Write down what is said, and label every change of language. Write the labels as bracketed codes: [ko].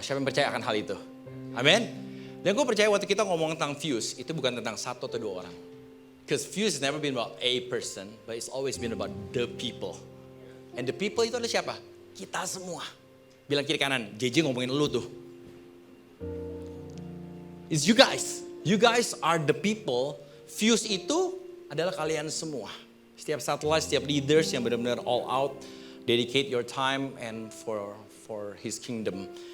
[id] Siapa yang percaya akan hal itu? Amin. Dan gue percaya waktu kita ngomong tentang Fuse itu bukan tentang 1 atau 2 orang. [en] Because Fuse has never been about a person but it's always been about the people. And the people [id] itu adalah siapa? Kita semua. Bilang kiri kanan, JJ ngomongin lu tuh. [en] It's you guys. You guys are the people. [id] Fuse itu adalah kalian semua. Setiap satellite, setiap leaders yang benar-benar [en] all out. Dedicate your time and for His kingdom.